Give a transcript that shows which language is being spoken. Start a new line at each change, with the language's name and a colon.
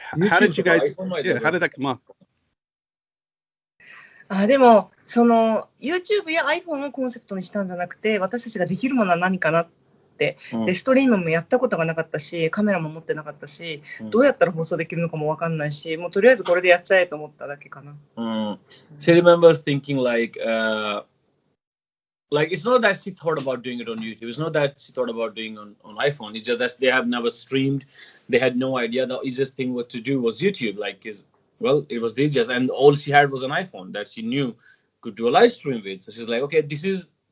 English: How did you guys how did that come up?
Japanese: でもその YouTube や iPhone をコンセプトにしたんじゃなくて私たちができるものは何かなってでストリームもやったことがなかったしカメラも持ってなかったしどうやったら放送できるのかも分かんないしもうとりあえずこれでやっちゃえと思っただけかな。
English: She remembers thinking like it's not that she thought about doing it on YouTube. It's not that she thought about doing on iPhone. It's just that they have never streamed. They had no idea. The easiest thing to do was YouTube. It was the easiest, and all she had was an iPhone that she knew could do a live stream with. So she's like, okay, this is